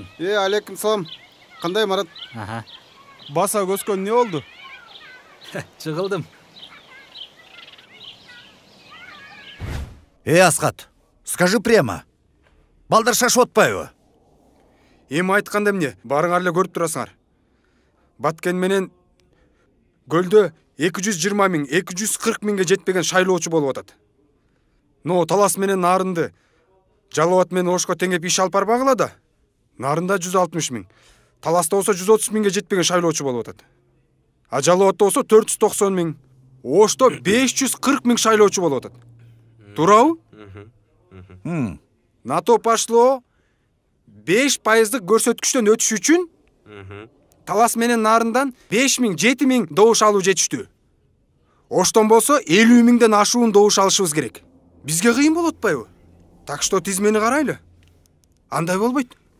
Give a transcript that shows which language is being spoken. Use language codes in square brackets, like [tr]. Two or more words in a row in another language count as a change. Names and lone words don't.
[ky] Алейкум салам. Кандай Марат? Баса көскөн не болду? Жыгылдым. [ru] Асхат, скажи прямо. [ky] Балдар шашып атпайбы? Эми айтканда эмне? Барыңар эле көрүп турасыңар. Баткен менен көлдө 220 миң, 240 миңге жетпеген шайлоочу болуп атат. Но Талас менен Нарынды Жалауат менен Ошко теңеп иш алып барбагыла да. Нарында 160 миң. Таласта болсо 130 миңге жетпеген шайлоочу болуп атат. А Жалауатта болсо 490 миң. Ошто 540 000 шайлоочу болуп атат. Туурабы? [ru] На то пошло [ky] 5% көрсөткүчтөн өтүш үчүн Талас менен Нарындан 5 000-7 000 добуш алуу жетиштүү. Оштон болсо 50 000ден ашуун добуш алышыбыз керек. Бизге кыйын болот атпайбы? [ru] Так что [ky] тизмени карайлы. Андай болбойт.